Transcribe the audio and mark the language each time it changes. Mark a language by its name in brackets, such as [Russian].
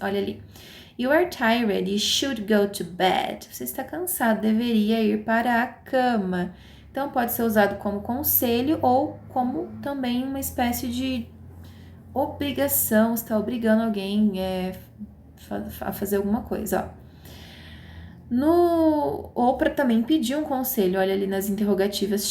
[Portuguese] Olha ali. [English] You are tired, you should go to bed. [Portuguese] Você está cansado, deveria ir para a cama. Então, pode ser usado como conselho ou como também uma espécie de obrigação, está obrigando alguém a fazer alguma coisa, ó. Ou para também pedir um conselho, olha ali nas interrogativas.